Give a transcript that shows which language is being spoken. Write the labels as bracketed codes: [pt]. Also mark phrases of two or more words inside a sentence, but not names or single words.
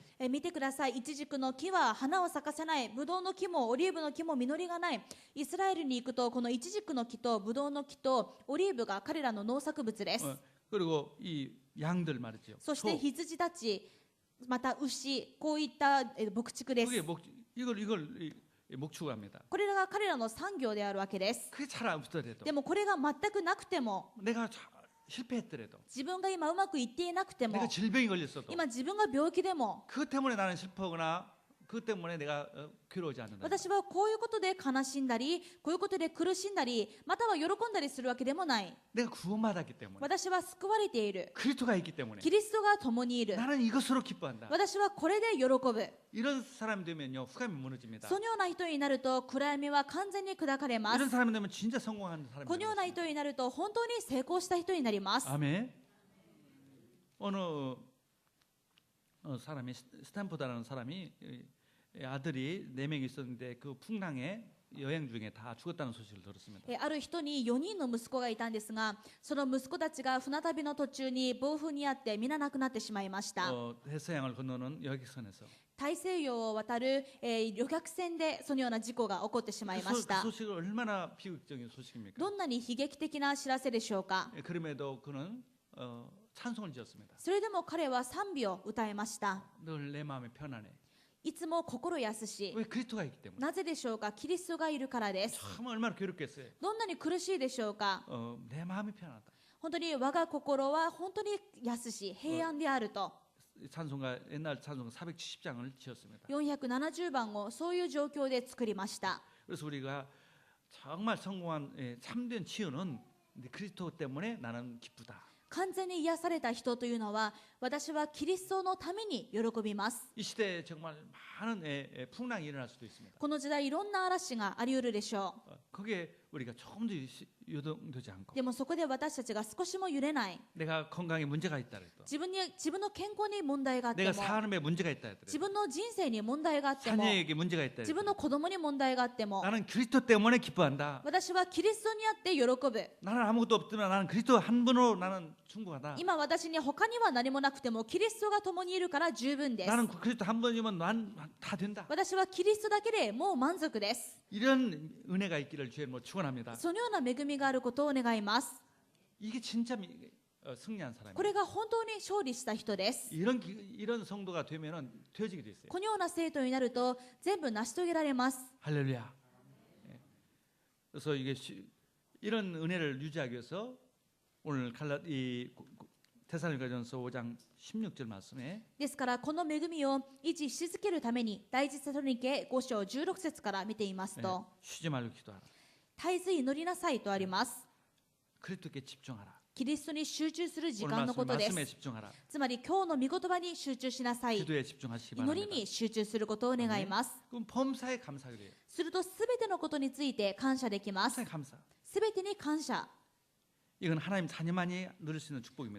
[ja] 見てください。イチジクの木は花を咲かせない。ブドウの木もオリーブの木も実りがない。イスラエルに行くとこのイチジクの木とブドウの木とオリーブが彼らの農作物です。 [ko] 그리고 이 양들 말이죠. [ja] そして羊たち、また牛、こういった牧畜です。 [ko] 그게 이걸 목축합니다. [ja] これらが彼らの産業であるわけです。 [ko] 그게 잘 없더라도 [ja] でもこれが全くなくても、 [ko] 내가 실패했더라도 [ja] 自分が今うまくいっていなくても、 [ko] 내가 질병이 걸렸어도 [ja] 今自分が病気でも、 [ko] 그것 때문에 나는 슬퍼하거나 그것 때문에 내가 괴로워하지 않는다. [ja] 私はこういうことで悲しんだり、こういうことで苦しんだり、または喜んだりするわけでもない。 [ko] 내가 구원받았기 때문에 [ja] 私は救われている。 [ko] 그리스도가 있기 때문에 [ja] キリストが共にいる。 [ko] 나는 이것으로 기뻐한다. [ja] 私はこれで喜ぶ。 [ko] 이런 사람이 되면요 후감이 무너집니다. [ja] そのような人になると暗闇は完全に砕かれます。 [ko] 이런 사람이 되면 진짜 성공한 사람이 [ja] このような [ko] 됩니다. [ja] 人になると本当に成功した人になります。 [ko] 아멘. 어느 사람이 스탠포드라는 사람이 아들이 4명이 있었는데 그 풍랑에 여행 중에 다 죽었다는 소식을 들었습니다. [ja] ある人に4人の息子がいたんですが、その息子たちが船旅の途中に暴風にあって皆亡くなってしまいました。 [ko] 대서양을 건너는 여객선에서 [ja] 大西洋を渡る、旅客船でそのような事故が起こってしまいまし [ko] 그 [ja] た。 [ko] 소식은 얼마나 비극적인 소식입니까? [ja] どんなに悲劇的な知らせでしょうか。 [ko] 그럼에도 그는 찬송을 지었습니다. [ja] それでも彼は賛美を歌いました。 [ko] 늘 내 마음이 편안해. [ja] いつも心安し。 [ko] 왜 그리스도가 있기 때문에. [ja] なぜでしょうか。キリストがいるからです。 [ko] 참 얼마나 괴롭겠어요. [ja] どんなに苦しいでしょうか。 [ko] 내 마음이 편하다. [ja] 本当に我が心は本当に安し平安であると。 [ko] 찬송가 옛날 찬송가 470장을 지었습니다. [ja] 470 番をそういう状況で作りました。 [ko] 그래서 우리가 정말 성공한 참된 치유는 그리스도 때문에 나는 기쁘다. [ja] 完全に癒された人というのは、私はキリストのために喜びます。 [ko] 이 시대에 정말 많은 풍랑이 일어날 수도 있습니다. [ja] この時代いろんな嵐があり得るでしょ [ko] 거기에 우리가 조금도 유동되지 않고 [ja] う。でもそこで私たちが少しも揺れない。 [ko] 내가 건강에 문제가 있다 해도 [ja] 自分の健康に問題があっても、 [ko] 내가 삶에 문제가 있다 해도 [ja] 自分の人生に問題があっても、 [ko] 자녀에게 문제가 있다 [ja] 自分 [ko] 해도 [ja] の子供に問題があっても、 [ko] 나는 그리스도 때문에 기뻐한다. [ja] 私はキリストにあって喜ぶ。 [ko] 나는 아무것도 없지만 나는 그리스도 한 분으로 나는 충분하다. [ja] 今私に他には何もなくてもキリストが共にいるから十分です。 [ko] 나는 그리스도 한 분이면 난 다 된다. [ja] 私はキリストだけでもう満足です。 [ko] 이런 은혜가 있기를 주의 뭐 축원합니다. [ja] そのような恵みがあることを願います。 [ko] 이게 진짜 승리한 [ja] こ [ko] 사람이에요. [ja] れが本当に勝利した人です。 [ko] 이런 성도가 되면은 되어지게 돼 있어요. [ja] このような生徒になると全部成し遂げられます。 [ko] 할렐루야. 그래서 이게 이런 은혜를 유지하기 위해서 오늘 데살로니가전서 5장 16절 말씀에 [ja] ですからこの恵みを維持し続けるために第一テサロニケ5章16節から見ていますと、 [ko] 쉬지 말고 기도하라. [ja] 絶えず祈りなさいとあります。 [ko] 그리스도께 집중하라. [ja] キリストに集中する時 [ko] 오늘 [ja] 間のことで [ko] 말씀에 [ja] す。 [ko] 집중하라. [ja] つまり今日の御言葉に集中しなさい。 [ko] 기도에 집중하시기 [ja] 祈り [ko] 바랍니다. [ja] に集中することを願います。 [ko] 그럼 범사에 감사하게 돼요. [ja] するとすべてのことについて感謝できます。 [ko] 범사에 감사. [ja] すべてに感謝。 [ko] 이건 하나님 자녀만이 누릴 수 있는 축복입니다.